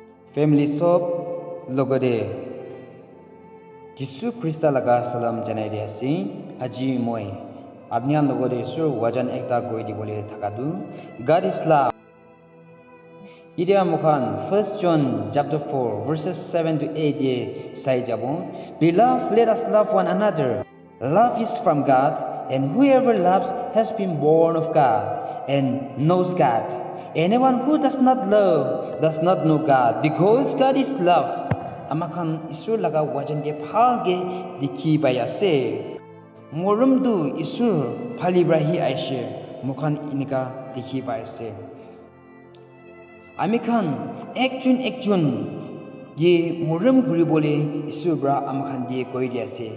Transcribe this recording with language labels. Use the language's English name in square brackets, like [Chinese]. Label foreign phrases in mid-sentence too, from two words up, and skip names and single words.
[Naga Pidgin] Family sob logode Jisu Krista laga salam janai riasi aji moi abnian logode sur wajan ekta goi di bole thakadu [English] God is love. [Naga Pidgin] Idia mukhan 1 John [English] chapter 4 verses 7 to 8 [Naga Pidgin] ye sai jabo. [English] Beloved, let us love one another. Love is from God, and whoever loves has been born of God and knows God. Anyone who does not love does not know God, because God is love. [Naga Pidgin] Amakan isur laga wajan ge phalge dikhi bayase. Morum du isur phalibrahi aishe mukhan inika dikhi bayase. Amikhan ekjun ye morum guri bole isur bra amakhan ye koi diase.